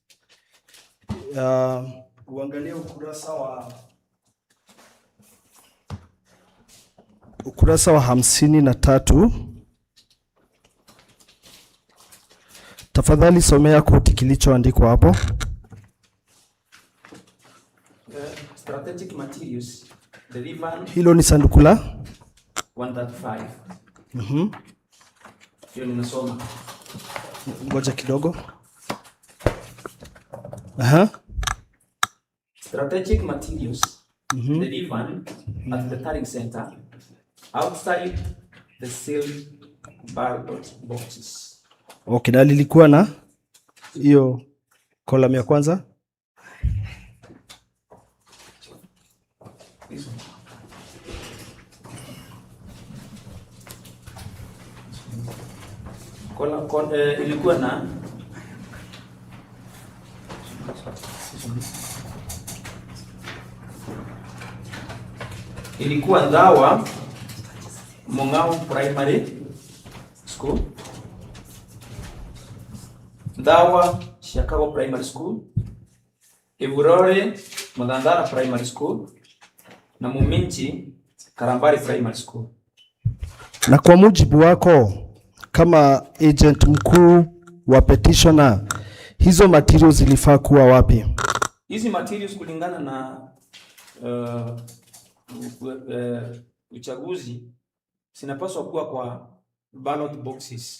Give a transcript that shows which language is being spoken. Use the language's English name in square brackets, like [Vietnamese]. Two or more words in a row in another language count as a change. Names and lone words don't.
[Swahili] Uangalie ukurasa wa 53. Tafadhali somea koti kilichoandikwa hapo. [English] Strategic materials delivered. [Swahili] Hilo ni sanduku la 135. Hiyo nimesoma. Ngoja kidogo. [English] Strategic materials delivered at the tallying center outside the sealed ballot boxes. [Swahili] Okay, na lilikuwa na hiyo column ya kwanza. Ilikuwa na Ndawa Mongao Primary School, Ndawa Shakago Primary School, Iburore Mudandara Primary School na Muminchi Karambari Primary School. Na kwa mujibu wako kama agent mkuu wa petitioner, hizo materials zilifaa kuwa wapi? Hizi materials kulingana na uchaguzi zinapaswa kuwa kwa [English] ballot boxes.